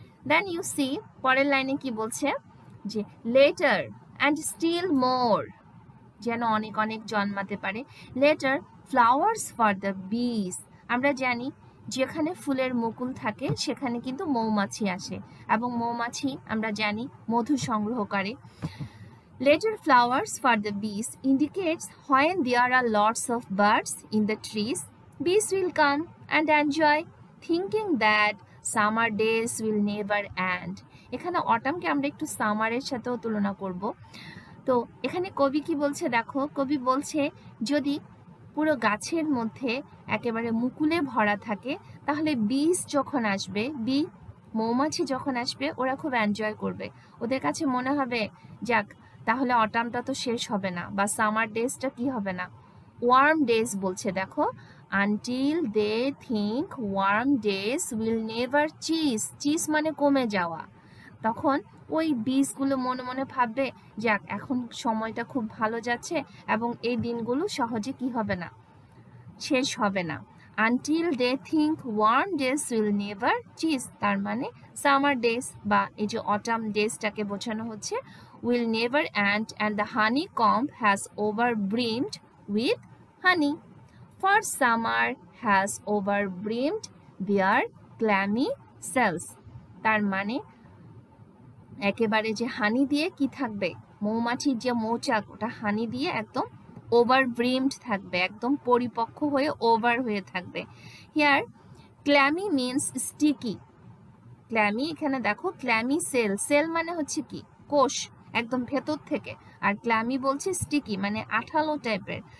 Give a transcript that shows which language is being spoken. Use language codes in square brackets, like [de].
[en] then you see [bn] পরের লাইনে কি বলছে যে [en] later and still more, [bn] যেন অনেক অনেক জন্মাতে পারে। [en] later flowers for the bees, [bn] আমরা জানি যেখানে ফুলের মুকুল থাকে সেখানে কিন্তু মৌমাছি আসে এবং মৌমাছি আমরা জানি মধু সংগ্রহ করে। [en] Later flowers for the bees indicates when there are lots of birds in the trees, bees will come and enjoy, thinking that summer days will never end. [bn] এখানে অটামকে আমরা একটু সামারের সাথেও তুলনা করব। তো এখানে কবি কি বলছে দেখো, কবি বলছে যদি পুরো গাছের মধ্যে একেবারে মুকুলে ভরা থাকে তাহলে বীজ যখন আসবে, মৌমাছি যখন আসবে ওরা খুব এনজয় করবে, ওদের কাছে মনে হবে যাক তাহলে অটামটা তো শেষ হবে না, বা সামার ডেজটা কি হবে না, ওয়ার্ম ডেজ বলছে দেখো, [en] until they think warm days will never cease [bn] মানে কমে যাওয়া, তখন ওই বীজগুলো মনে মনে ভাববে যাক এখন সময়টা খুব ভালো যাচ্ছে এবং এই দিনগুলো সহজে কি হবে না, শেষ হবে না। [en] until they think warm days will never cease, [bn] তার মানে সামার ডেজ বা এই যে অটাম ডেজটাকে বোঝানো হচ্ছে [en] will never end and the honeycomb has overbrimmed with honey. For summer has overbrimmed their clammy cells. [bn] তার মানে একেবারে যে হানি দিয়ে কি থাকবে, মৌমাছির যে মৌচাক ওটা হানি দিয়ে একদম overbrimmed থাকবে, একদম পরিপক্ক হয়ে ওভার হয়ে থাকবে। [en] here clammy means sticky, [bn] ক্ল্যামি এখানে দেখো ক্ল্যামি সেল মানে হচ্ছে কি কোষ একদম ভেতর থেকে, আর ক্ল্যামি বলছে স্টিকি মানে আঠালো টাইপের।